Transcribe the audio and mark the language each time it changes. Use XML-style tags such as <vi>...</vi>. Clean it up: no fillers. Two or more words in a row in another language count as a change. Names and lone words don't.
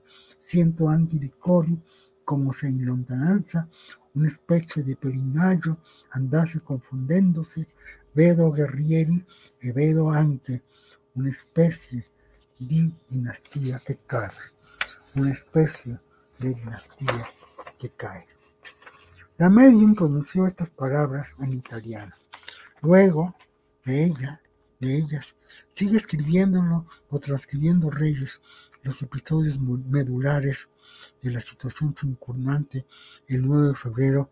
<it>Siento anche di cori come se in lontananza una specie di pellegrinaggio andasse confondendosi. Vedo guerrieri e vedo anche una specie di dinastia che cade. Una specie</it> <es>de dinastía que cae. La medium pronunció estas palabras en italiano. Luego, de ellas, sigue escribiéndolo o transcribiendo Reyes los episodios medulares de la situación circundante el 9 de febrero.</es>